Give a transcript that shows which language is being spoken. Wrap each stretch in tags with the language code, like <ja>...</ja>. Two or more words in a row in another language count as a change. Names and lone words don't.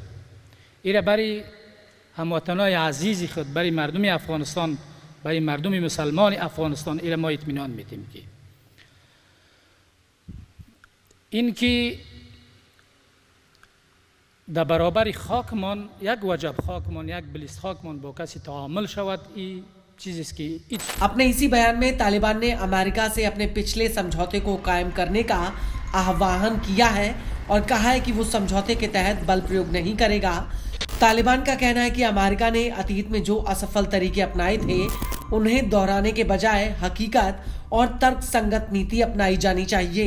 <fa>ایره برای هموطنای عزیز خود، برای مردم افغانستان، برای مردم مسلمان افغانستان ایره ما اطمینان میدیم که این که در برابر خاکمان یک وجب خاکمان، یک بلیست خاکمان با کسی تعامل شود، این چیزی است که</fa> <hi>अपने इसी बयान में तालिबान ने अमेरिका से अपने पिछले समझौते को कायम करने का आह्वान किया है और कहा है कि वो समझौते के तहत बल प्रयोग नहीं करेगा। तालिबान का कहना है कि अमेरिका ने अतीत में जो असफल तरीके अपनाए थे उन्हें दोहराने के बजाय हकीकत और तर्कसंगत नीति अपनाई जानी चाहिए।</hi>